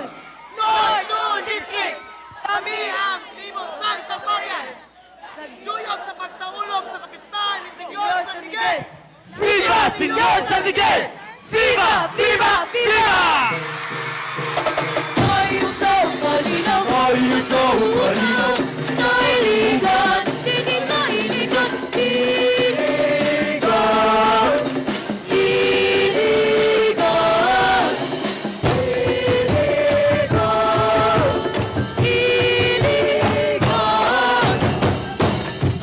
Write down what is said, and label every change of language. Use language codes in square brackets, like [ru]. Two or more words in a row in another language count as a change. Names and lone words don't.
[en] Northern District! [ceb] Kami ang Primo Santa Marian! Nagduyog sa pagsaulog sa kapistahan ni Senyor San Miguel! [es] Viva Señor San Miguel! Viva! Viva! Viva! [ceb] Ayuso, malinaw, Ayuso, malinaw, sa iligan, dini sa iligan, iligan, iligan, iligan, iligan.